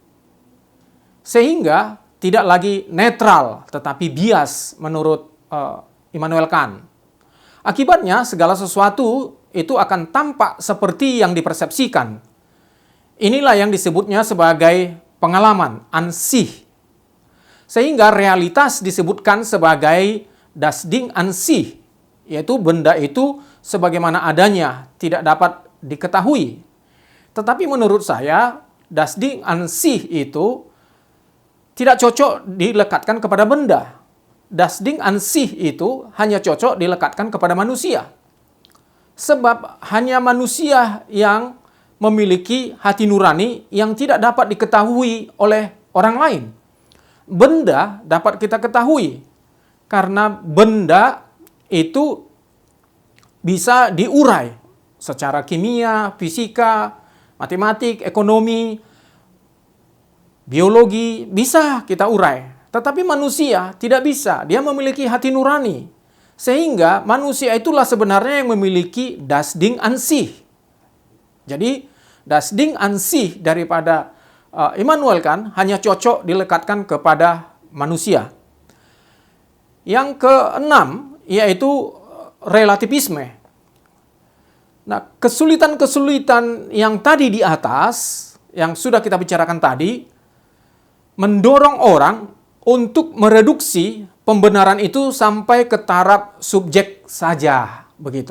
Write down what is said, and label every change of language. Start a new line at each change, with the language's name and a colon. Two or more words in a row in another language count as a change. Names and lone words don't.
Indonesian: Sehingga tidak lagi netral tetapi bias menurut Immanuel Kant. Akibatnya segala sesuatu itu akan tampak seperti yang dipersepsikan. Inilah yang disebutnya sebagai pengalaman, Ansih. Sehingga realitas disebutkan sebagai
German: das Ding an sich,
Indonesian: yaitu benda itu sebagaimana adanya, tidak dapat diketahui. Tetapi menurut saya,
German: das Ding an sich
Indonesian: itu tidak cocok dilekatkan kepada benda.
German: Das Ding an sich
Indonesian: itu hanya cocok dilekatkan kepada manusia. Sebab hanya manusia yang memiliki hati nurani yang tidak dapat diketahui oleh orang lain. Benda dapat kita ketahui karena benda itu bisa diurai secara kimia, fisika, matematik, ekonomi, biologi, bisa kita urai. Tetapi manusia tidak bisa, dia memiliki hati nurani. Sehingga manusia itulah sebenarnya yang memiliki
German: das Ding an sich.
Indonesian: Jadi
German: das Ding an sich
Indonesian: daripada Immanuel Kant hanya cocok dilekatkan kepada manusia. Yang keenam yaitu relativisme. Nah, kesulitan-kesulitan yang tadi di atas, yang sudah kita bicarakan tadi, mendorong orang untuk mereduksi pembenaran itu sampai ke taraf subjek saja, begitu.